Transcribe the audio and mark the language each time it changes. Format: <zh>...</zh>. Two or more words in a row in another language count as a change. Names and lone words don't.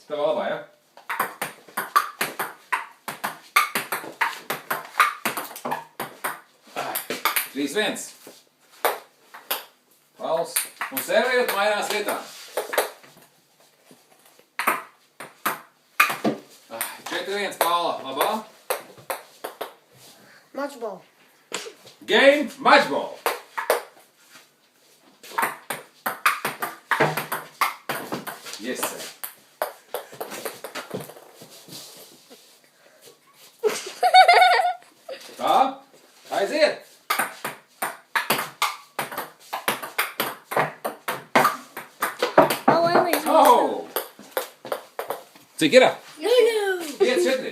<lv>Tev labā, ja? Ai, 3-1. Pauls. Un servējot mainās vietām. 4-1 Paula. Labā. Matchball.</lv> <en>Game matchball. Yes, sir.</en> <lv>Tā, aiziet. Oh! Cik ir? 5-4.</lv>